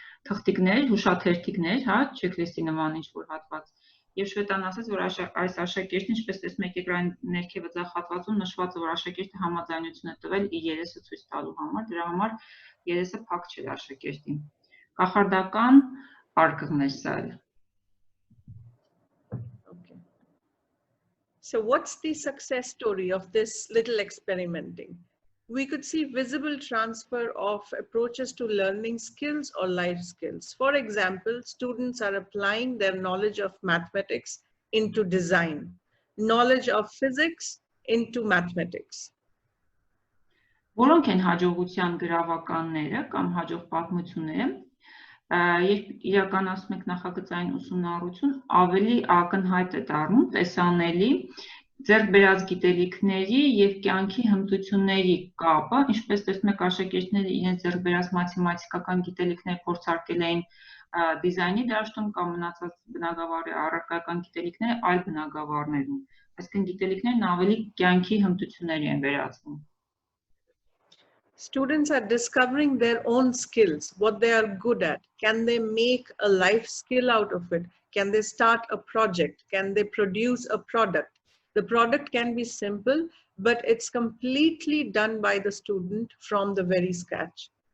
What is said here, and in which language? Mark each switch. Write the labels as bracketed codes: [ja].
[hy] թղթիկներ, հուշաթերթիկներ, հա, չեկլիստի նման ինչ-որ հատված։ Եվ Շվետան ասաց, որ այս աշակերտին, ինչպես տեսնում եք էկրանի ներքևը ձախ հատվածում նշված է, որ աշակերտը համաձայնություն է տվել իր երեսը ցույց տալու համար, դրա համար երեսը փակ չէր աշակերտին։ Կախարդական արկղն էր սա։ [en] Okay. So what's the success story of this little experimenting? We could see visible transfer of approaches to learning skills or life skills. For example, students are applying their knowledge of mathematics into design, knowledge of physics into mathematics. [hy] Որոնք են հաջողության գրավականները կամ հաջող պատմությունները, երբ իրականացնում եք նախագծային ուսումնառություն, ավելի ակնհայտ է դառնում տեսանելի ձեռք բերած գիտելիքների եւ կյանքի հմտությունների կապը, ինչպես տեսնում եք աշակերտները իրենց ձեռք բերած մաթեմատիկական գիտելիքներ փորձարկել էին դիզայնի դաշտում կամ մնացած բնագավառի առարկայական գիտելիքները այլ բնագավառներում, այսինքն գիտելիքներն ավելի կյանքի հմտությունների են վերածվում։ [en] Students are discovering their own skills, what they are good at. Can they make a life skill out of it? Can they start a project? Can they produce a product? The product can be simple, but it's completely done by the student from the very scratch.